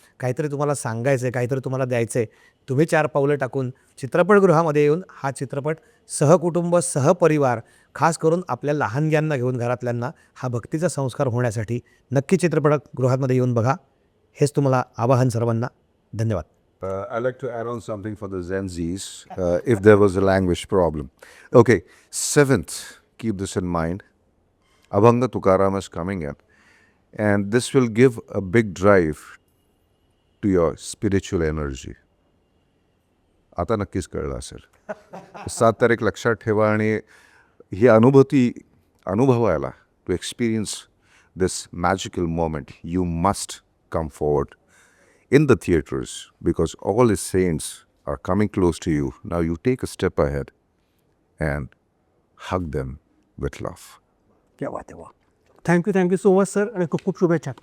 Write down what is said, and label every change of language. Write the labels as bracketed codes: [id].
[mr] काहीतरी तुम्हाला सांगायचं आहे, काहीतरी तुम्हाला द्यायचं आहे. तुम्ही 4 पावलं टाकून चित्रपटगृहामध्ये येऊन हा चित्रपट सहकुटुंब, सहपरिवार, खास करून आपल्या लहानग्यांना घेऊन, घरातल्यांना हा भक्तीचा संस्कार होण्यासाठी नक्की चित्रपटगृहामध्ये येऊन बघा. हेच तुम्हाला आवाहन सर्वांना. धन्यवाद. [en] I'd like to add on something for the Gen Zs, if there was a language problem. Okay, 7th, keep this in mind. Abhanga Tukaram is coming up, and this will give a big drive to your spiritual energy. [mr] आता नक्कीच कळलं असेल. 7 तारीख लक्षात ठेवा आणि ही अनुभवायला, [en] to experience this magical moment, you must come forward in the theaters because all his saints are coming close to you. Now you take a step ahead and hug them with love. Thank you so much sir [mr] आणि खूप खूप शुभेच्छा.